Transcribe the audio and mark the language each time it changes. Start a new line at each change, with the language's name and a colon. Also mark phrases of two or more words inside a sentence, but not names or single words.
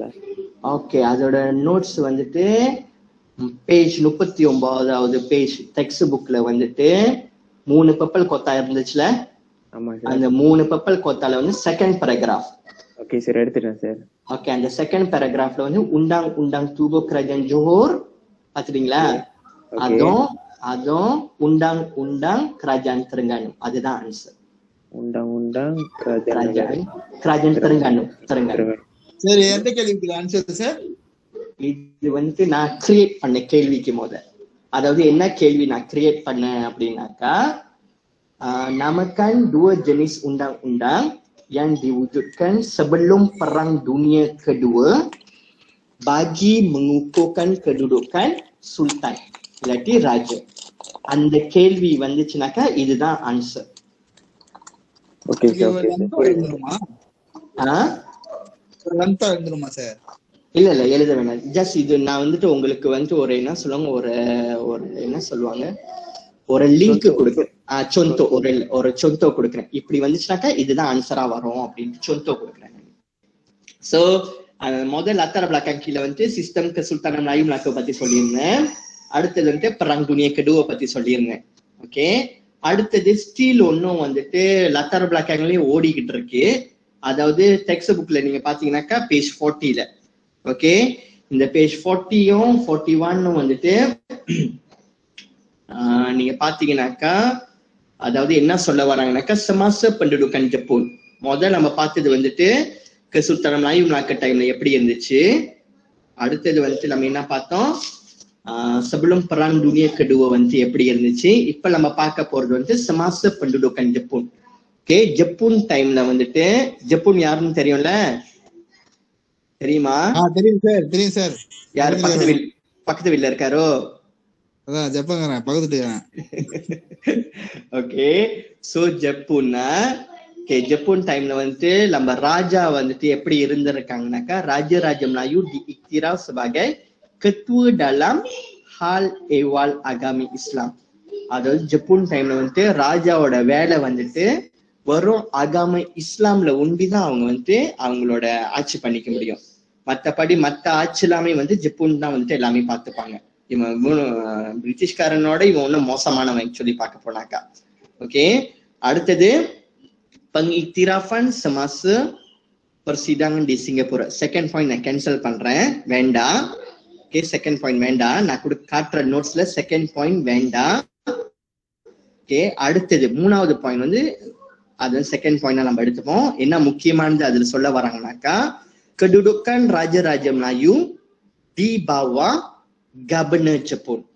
Tamil: ஓகே, அதோட நோட்ஸ் வந்துட்டு பேஜ் 39வது பேஜ் டெக்ஸ்ட் புக்ல வந்துட்டு 3 பப்பல் கொத்தா இருந்துச்சுல. ஆமா சார். அந்த
English: 3 பப்பல் கொத்தால வந்து second paragraph.
Tamil: ஓகே சார், எடுத்துட்டேன் சார். ஓகே, அந்த
English: second paragraph
Tamil: வந்து
Malay: undang-undang tubuh kerajaan Johor
Tamil: பாத்துட்டீங்களா? அதுவும்
Malay: undang-undang kerajaan Terengganu.
Tamil: அதுதான் ஆன்சர்.
Malay: undang-undang kerajaan Terengganu.
Tamil: சரி, எந்த கேள்விக்கு ஆன்சர் சார்? இது வந்து நான் கிரியேட் பண்ண கேள்விக்கு அதாவது என்ன கேள்வி நான் கிரியேட் பண்ணேன் அப்படின்னாக்கா,
Malay: namakan 2 jenis undang-undang yang diwujudkan sebelum perang dunia kedua bagi mengukuhkan kedudukan sultan
Tamil: இல்லாட்டி ராஜா. அந்த கேள்வி வந்துச்சுனாக்கா இதுதான் ஆன்சர். ஓகே சார். இல்ல எழுத வேணாம். ஜஸ்ட் இது நான் வந்துட்டு உங்களுக்கு வந்து ஒரு என்ன சொல்லுவாங்க, ஒரு என்ன சொல்லுவாங்க, ஒரு லிங்க் கொடுக்குறேன். சொந்தோ ஒரு சொந்தோ கொடுக்குறேன். இப்படி வந்துச்சுனாக்கா இதுதான் ஆன்சரா வரும் அப்படின்னு சொந்தோ கொடுக்குறேன். சோ முதல்
Malay: latar belakang
Tamil: கீழே வந்து சிஸ்டம் Kesultanan Melayu Melaka பத்தி சொல்லியிருந்தேன். அடுத்தது வந்து
Malay: perang dunia kedua
Tamil: பத்தி சொல்லியிருந்தேன். ஓகே, அடுத்தது ஸ்டீல் ஒன்னும் வந்துட்டு latar belakangலயே ஓடிக்கிட்டு இருக்கு. அதாவது டெக்ஸ்ட் புக்ல நீங்க பாத்தீங்கன்னாக்கா பேஜ் 40ல. ஓகே, இந்த பேஜ் 40யும் 41 வந்துட்டு நீங்க பாத்தீங்கன்னாக்கா அதாவது என்ன சொல்ல வராங்கன்னாக்கா
Malay: semasa pendudukan Jepun.
Tamil: முதல்ல நம்ம பார்த்தது வந்துட்டு Kesultanan Melayu Melaka டைம்ல எப்படி இருந்துச்சு. அடுத்தது வந்துட்டு நம்ம என்ன பார்த்தோம்,
Malay: sebelum perang dunia kedua
Tamil: வந்து எப்படி இருந்துச்சு. இப்ப நம்ம பார்க்க போறது வந்து
Malay: semasa pendudukan Jepun.
Tamil: ஓகே, ஜப்பான் டைம்ல வந்துட்டு ஜப்பான் யாருன்னு தெரியும்ல, தெரியுமா? தெரியும் சார். யாரு பக்கத்து வீட்ல இருக்காரோ? அதான் ஜப்பான் பக்கத்து. ஓகே, சோ ஜப்பான்னா ஜப்பான் டைம்ல வந்துட்டு நம்ம ராஜா வந்துட்டு எப்படி இருந்திருக்காங்கனாக்கா,
Malay: Raja Melayu diiktiraf sebagai ketua dalam hal ehwal agami Islam.
Tamil: அதாவது ஜப்பான் டைம்ல வந்துட்டு ராஜாவோட வேலை வந்துட்டு வரும் அகாம இஸ்லாம்ல ஒண்டிதான் அவங்க வந்துட்டு அவங்களோட ஆட்சி பண்ணிக்க முடியும். மத்தபடி மத்த ஆட்சி எல்லாமே வந்து ஜப்பான் தான் வந்துட்டு எல்லாமே பார்த்துப்பாங்க. இவன் பிரிட்டிஷ்காரனோட இவன் ஒன்னும் மோசமானவன் சொல்லி பார்க்க போனாக்கா. ஓகே, அடுத்தது
Malay: pengiktirafan semasa persidangan di Singapura.
English: second point
Tamil: நான் கேன்சல் பண்றேன், வேண்டாம். ஓகே,
English: second point
Tamil: வேண்டாம். நான் காட்டுற நோட்ஸ்ல
English: second point
Tamil: வேண்டாம். ஓகே, அடுத்தது 3வது பாயிண்ட் வந்து அது
English: second point
Tamil: நம்ம எடுத்துப்போம். என்ன முக்கியமானது அதுல சொல்ல வராங்கனாக்கா,
Malay: kedudukan Raja Melayu di bawah Governor Jepun.